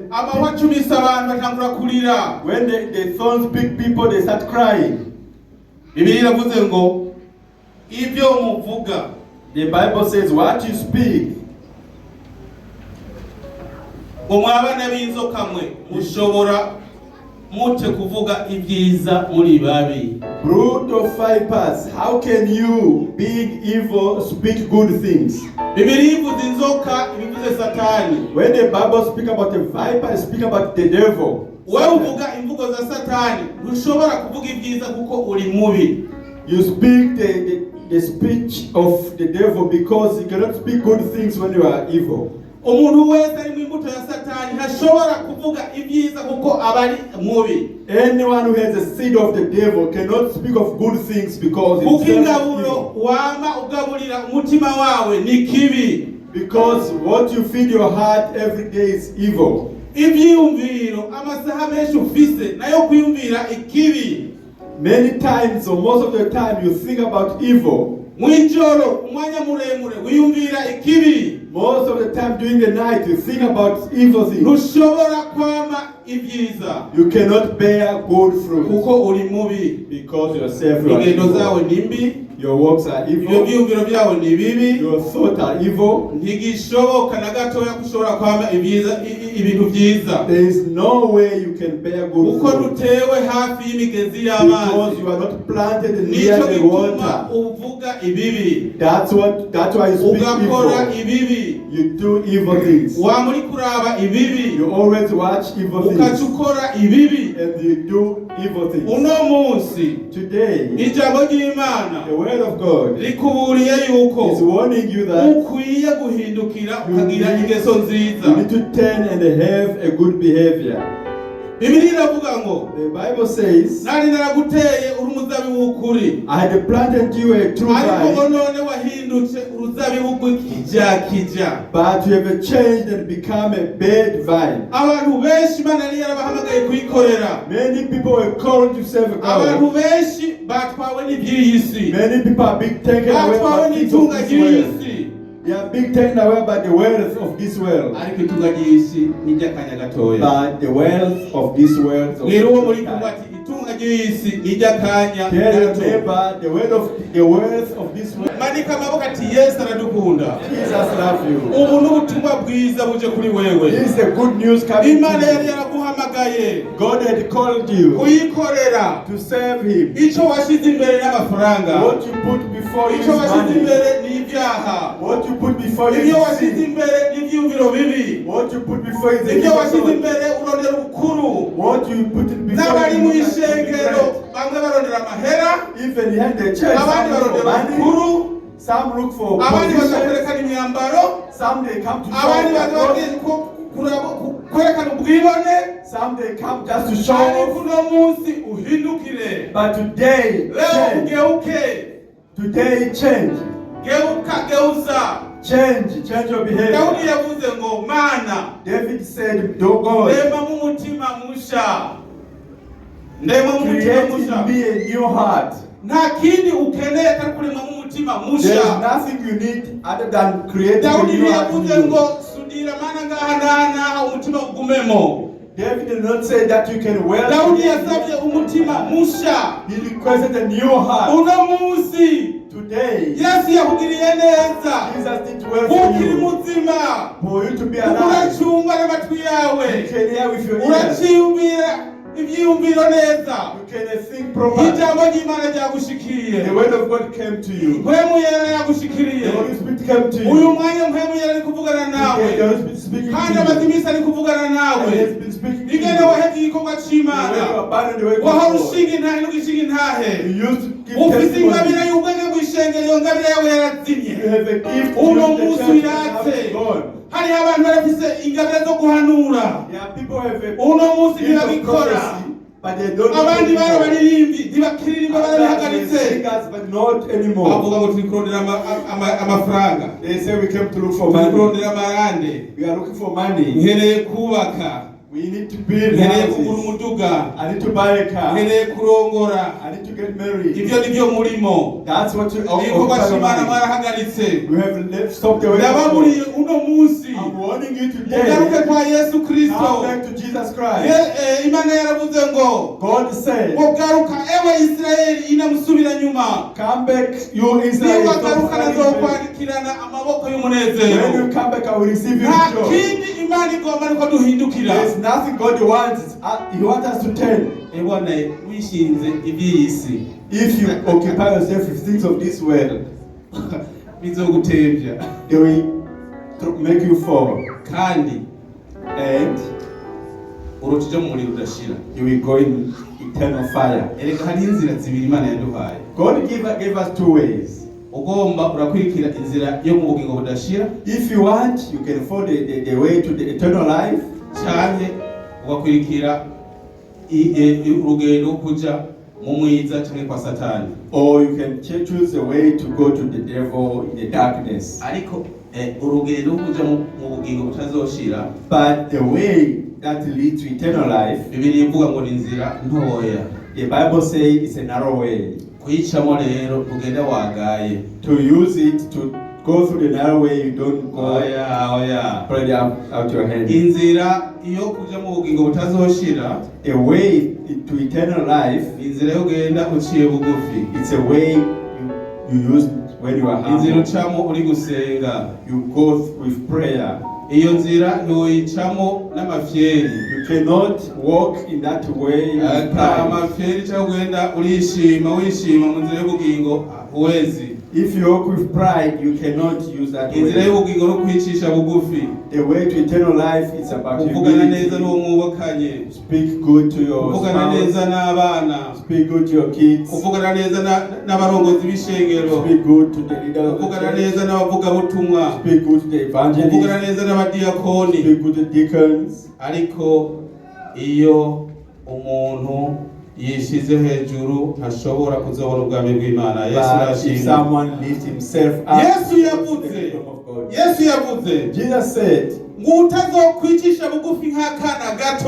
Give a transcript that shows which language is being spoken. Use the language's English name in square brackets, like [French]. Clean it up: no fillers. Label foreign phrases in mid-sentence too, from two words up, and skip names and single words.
[Rundi] Amahwa acumisa abantu batangura kurira. [English] when the thorns pick people, they start crying. [Rundi] Bibiliya iravuze ngo ivyo muvuga, [English] The Bible says, what you speak, [Rundi] ngo mwabana b'inzoka mwe mushobora mute kuvuga ibyiza muri babi. [English] brood of vipers, how can you, being evil, speak good things? [Rundi] Bibiliya ivuze inzoka ibivuze Satani. [English] When the Bible speaks about the viper, it speaks about the devil. [Rundi] Wewe uvuga imvugo za Satani, ntushobora kuvuga ibyiza kuko uri mubi. [English] You speak the speech of the devil because you cannot speak good things when you are evil. [Rundi] Umuntu wese ari mu imbuto ya Satani ntashobora kuvuga ibyiza kuko aba ari mubi. [English] Anyone who has a seed of the devil cannot speak of good things because [Rundi] Kuko [English] himself is [Rundi] ingaburo [English] evil. [Rundi] wama ugaburira umutima wawe ni kibi. [English] Because what you feed your heart every day is evil. [Rundi] Ivyiyumviro amasaha menshi ufise nayo kwiyumvira ikibi. [English] Many times, or most of the time, you think about evil. [Rundi] Mwijoro umwanya muremure wiyumvira ikibi. [English] Most of the time during the night, you think about evil things. [Rundi] Ntushobora kwama ibyiza [English] You cannot bear good fruit [Rundi] kuko uri mubi. [English] because yourself you are [Rundi] Ingendo zawe [English] evil. [Rundi] ni mbi, [English] Your works are [Rundi] ibyo [English] evil. [Rundi] byiyumviro byawe ni bibi. [English] Your thoughts are evil. [Rundi] Ntigishoboka na gatoya gushobora kwama ibintu byiza [English] There is no way you can bear good [Rundi] kuko [English] fruit [Rundi] dutewe hafi y'imigezi [English] because [Rundi] y'amazi. [English] you are not planted near [Rundi] Nico [English] the [Rundi] gituma [English] water. [Rundi] uvuga ibibi, [English] That's why you speak [Rundi] ugakora [English] evil. [Rundi] ibibi, [English] You do evil things. [Rundi] waba uri kuraba ibibi [English] You always watch evil [Rundi] ukaca [English] things [Rundi] ukora ibibi. [English] and you do evil things. [Rundi] Uno munsi [English] Today, [Rundi] ijambo ry'Imana [English] the word of God [Rundi] rikuburiye yuko [English] is warning you that [Rundi] ukwiye guhindukira ukagira ingeso nziza. [English] you need to turn and have a good behavior. [Rundi] Bibiliya iravuga ngo [English] The Bible says, [Rundi] nari naraguteye uri umuzabibu w'ukuri, [English] I had planted you a true [Rundi] ariko [English] vine, [Rundi] none wahindutse uruzabibu rw'ikijya. [English] but you have changed and become a bad vine. [Rundi] Abantu benshi Imana yari yarabahamagaye kuyikorera. [English] Many people were called to serve [Rundi] Abantu [English] God. [Rundi] benshi batwawe n'iby'iyi si, [English] Many people are being taken away [Rundi] batwawe [English] by things of [Rundi] n'itunga [English] this [Rundi] ry'iyi [English] world. [Rundi] si. [English] They are being taken away by the wealth of this world. [Rundi] Ariko itunga ry'iyi si ni iry'akanya gatoya. [English] But the wealth of this world is of [Rundi] Mwira uwo muri [English] this [Rundi] kumwe [English] time. [Rundi] ati itunga ry'iyi si ni iry'akanya [English] Tell your [Rundi] gato. [English] neighbor the wealth of this world. [Rundi] Manika amaboko ati Yesu aradukunda. [English] Jesus loves you. [Rundi] Ubu ni ubutumwa bwiza buje kuri wewe. [English] This is the good news coming [Rundi] Imana yari [English] to you. [Rundi] yaraguhamagaye [English] God had called you [Rundi] kuyikorera. [English] to serve Him. [Rundi] Icyo washyize imbere n'amafaranga, [English] What you put before you is [Rundi] icyo washyize [English] money. [Rundi] imbere ni ibyaha, [English] What you put before you [Rundi] ibyo [English] is [Rundi] washyize [English] sin. [Rundi] imbere ni ibyiyumviro bibi, [English] What you put before you is [Rundi] ibyo washyize [English] evil. [Rundi] imbere urondera ubukuru. [English] What you put it before [Rundi] N'abari [English] you [Rundi] mu [English] is [Rundi] ishengero bamwe barondera amahera, [English] even in the church, [Rundi] abandi [English] some look for [Rundi] barondera [English] money, [Rundi] ubukuru, [English] some look for [Rundi] abandi baza [English] position, [Rundi] kwerekana imyambaro, [English] some they come to show [Rundi] abandi [English] their [Rundi] baza [English] clothes, [Rundi] kwerekana ubwibone. [English] some they come just to show [Rundi] Ariko [English] off. [Rundi] uno munsi uhindukire, [English] But today, [Swahili] leo [English] change. [Swahili] ugeuke, [English] Today, change. [Swahili] geuza. [English] Change your behavior. [Rundi] Daudi yavuze ngo Mana [English] David said, "Do God, [Rundi] ndema mu mutima musha, ndema mu mutima [English] create [Rundi] musha. [English] in me a new heart." [Rundi] Nta kindi ukeneye atari kurema mu mutima [English] There is [Rundi] musha. [English] nothing you need other than creating a [Rundi] Daudi [English] new heart in [Rundi] yavuze [English] you. [Rundi] ngo sudira mana ngaha naha umutima ugumemo. [English] David did not say that you can wear. [Rundi] Daudi yasabye umutima musha. [English] He requested a new heart. [Rundi] Uno munsi [English] Today, [Rundi] Yesu yakugiriye neza, [English] Jesus did well for [Rundi] ukiri [English] you. [Rundi] muzima, [English] For you to be alive. [Rundi] uracungwa n'amatwi [English] You [Rundi] yawe, [English] can hear with your ears. [Rundi] uraciyumvira ibyiyumviro neza. [English] You can think properly. [Rundi] Ijambo ry'Imana ryagushikiye, [English] The word of God came to you. [Rundi] mpwemu yera yagushikiriye. [English] The Holy Spirit came to [Rundi] Uyu [English] you. [Rundi] mwanya mpwemu yera ari kuvugana [English] The [Rundi] nawe, [English] Holy Spirit speaking [Rundi] kandi [English] to [Rundi] amaze [English] you. [Rundi] iminsi ari kuvugana [English] And He [Rundi] nawe. [English] has been speaking to [Rundi] Igene [English] you. [Rundi] wahevye igikorwa [English] The way [Rundi] c'Imana [English] you abandon the way of [Rundi] wahora [English] God. [Rundi] ushinga intahe no gushinga intahe [English] You used to give [Rundi] ufise ingabire [English] testimony. [Rundi] y'ubwenge bw'ishengero iyo ngabire yawe yarazimye [English] You have a gift to [Rundi] uno [English] use the [Rundi] munsi [English] church [Rundi] uratse [English] to God. [Rundi] hariho abantu barafise ingabire zo guhanura [English] There are people who have a [Rundi] uno munsi [English] gift of [Rundi] ntibabikora [English] prophecy, but they don't [Rundi] abandi [English] do it [Rundi] bari [English] anymore. [Rundi] baririmbi ntibakiririmba [English] Others are [Rundi] barabihagaritse [English] singers, but not anymore. [Rundi] bavuga ngo turi kurondera amafaranga [English] They say we came to look for [Rundi] turi [English] money. [Rundi] kurondera amarande [English] We are looking for money. [Rundi] nkeneye kubaka [English] We need to build [Rundi] nkeneye kugura [English] houses. [Rundi] umuduga [English] I need to buy a car. [Rundi] nkeneye kurongora [English] I need to get married. [Rundi] ibyo ni byo murimo [English] That's what you [Rundi] igikorwa [English] occupy your [Rundi] c'Imana [English] mind. [Rundi] mwarahagaritse [English] We have stopped the way of [Rundi] ndababuriye [English] God. [Rundi] uno munsi [English] I'm warning you today. [Rundi] mugaruke kwa Yesu [English] Come [Rundi] Kristo [English] back to Jesus Christ. [Rundi] Imana yaravuze ngo [English] God said, [Rundi] mugaruka ewe Isirayeli inamusubira nyuma [English] come back, you Israel. Stop [Rundi] niwagaruka [English] fighting back. [Rundi] nazokwakirana amaboko [English] When [Rundi] y'umunezero [English] you come back, I will receive you [Rundi] nta [English] with joy. [Rundi] kindi Imana igomba ariko duhindukira [English] There's nothing God wants. He wants us to turn. [Rundi] ebona wishinze iby'isi [English] If you occupy yourself with things of this world, [Rundi] bizogutevya [English] they will make you fall. [Rundi] kandi [English] And [Rundi] urucija mu muriro udashira [English] you will go in eternal fire. [Rundi] erega hari inzira zibiri Imana yaduhaye [English] God gave us two ways. [Rundi] ugomba urakwirikira inzira yo mu bugingo budashira [English] If you want, you can follow the way to the eternal life, [Rundi] canke ugakwirikira urugendo kuja mu mwiza canke kwa satani [English] or you can choose the way to go to the devil in the darkness. [Rundi] ariko urugendo kuja mu bugingo butazoshira [English] But the way that leads to eternal life, [Rundi] Bibiliya ivuga ngo ni inzira ntoya [English] the Bible says it's a narrow way. [Rundi] kuyicamo rero ugenda wagaye [English] To use it to go through the narrow way, you don't go [Rundi] oya [English] spread out your hand. [Rundi] inzira iyo kuja mu bugingo butazoshira [English] A way to eternal life, [Rundi] inzira yo genda uciye bugufi [English] it's a way you use when you are [Rundi] inzira [English] humble. [Rundi] ucamo uri gusenga [English] You go with prayer. [Rundi] iyo nzira ntiwoyicamo n'amafyeri [English] You cannot walk in that way with [Rundi] ata [English] pride. [Rundi] amafyeri cyangwa ugenda urishima wishima mu nzira y'ubugingo huwezi [English] If you walk with pride, you cannot use that [Rundi] inzira [English] way. [Rundi] y'ubugingo no kwicisha bugufi [English] The way to eternal life is about [Rundi] kuvugana neza n'uwo [English] humility. [Rundi] mwubakanye [English] Speak good to your [Rundi] kuvugana neza [English] spouse. [Rundi] n'abana [English] Speak good to your kids. [Rundi] kuvugana neza n'abarongozi b'ishengero [English] Speak good to the leader of the [Rundi] kuvugana [English] church. [Rundi] neza n'abavugabutumwa [English] Speak good to the [Rundi] kuvugana [English] evangelists. [Rundi] neza n'abadiyakoni [English] Speak good to the deacons. [Rundi] ariko iyo umuntu yishize hejuru ntashobora kuzobona ubwami bw'Imana Yesu [English] But if [Rundi] arashimwe [English] someone lifts himself up, [Rundi] Yesu [English] to [Rundi] yavuze [English] the kingdom of God. [Rundi] Yesu yavuze [English] Jesus said, [Rundi] ngo utazokwicisha bugufi nk'akana gato